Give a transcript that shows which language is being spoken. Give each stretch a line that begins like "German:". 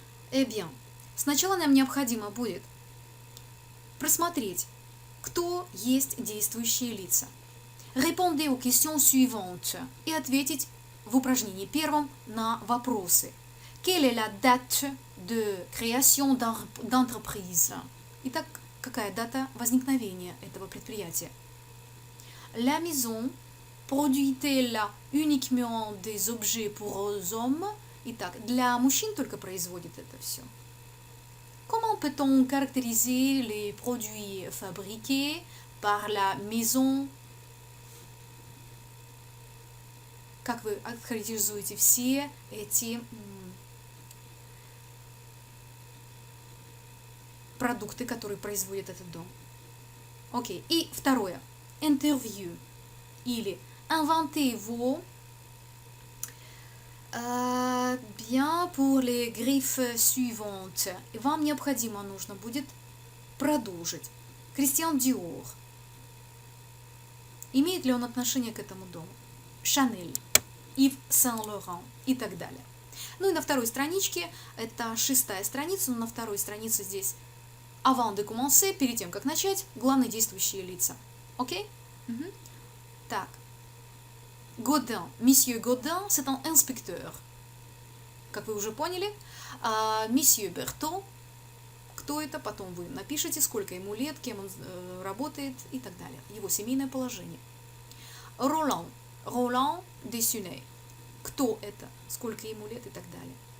French: Eh bien,
Russian: сначала нам необходимо будет просмотреть, кто есть действующие лица.
French: Répondez aux questions suivantes
Russian: и ответить в упражнении первом на вопросы.
French: Quelle est la date de création d'entreprise?
Russian: Итак, какая дата возникновения этого предприятия?
French: La maison produit-elle uniquement des objets pour hommes?
Russian: Итак, для мужчин только производит это все.
French: Comment peut-on caractériser les produits fabriqués par la maison?
Russian: Как вы характеризуете все эти продукты, которые производит этот дом? Окей. И второе. Interview. Или
French: inventez-vous bien pour les griffes suivantes.
Russian: Вам нужно будет продолжить. Кристиан Диор. Имеет ли он отношение к этому дому? Шанель, Ив Сен-Лоран и так далее. Ну и на второй страничке, это 6-я страница, но на второй странице здесь
French: avant de commencer,
Russian: перед тем, как начать, главные действующие лица. Окей? Угу. Так. Godin.
French: Monsieur Godin, c'est un inspecteur.
Russian: Как вы уже поняли. Monsieur Berthaud. Кто это? Потом вы напишите, сколько ему лет, кем он работает и так далее. Его семейное положение. Roland. Roland Dessunay. Кто это? Сколько ему лет и так далее.